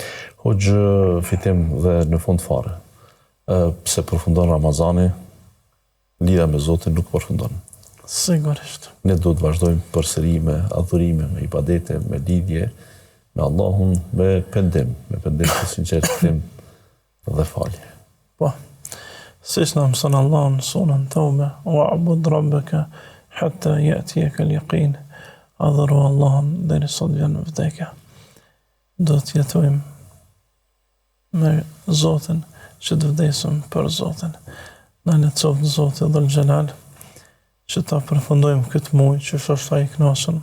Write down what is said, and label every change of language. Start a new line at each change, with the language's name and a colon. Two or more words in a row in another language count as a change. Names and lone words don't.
Albanian: Hoxh Fitim, dhe në fund fare, pse përfundon Ramazani, lidha me Zotin nuk përfundon. Sigurisht. Ne do të vazhdojmë përsëri me adhurime, me ibadete, me lidhje me Allahun, me pendim të sinqertim dhe falje. Po. Siç na mëson Allah në sunën Tauba,
Arabic: واعبد ربك حتى يأتيك اليقين.
Albanian: Adhuru Allahun deri sot vjen vdekja. Do të jetojmë me Zotin, që të vdesim për Zotin. Na lehtësoft Zoti
Arabic: ذو الجلال
Albanian: që ta përfundojmë këtë muaj që është ai i kënaqur.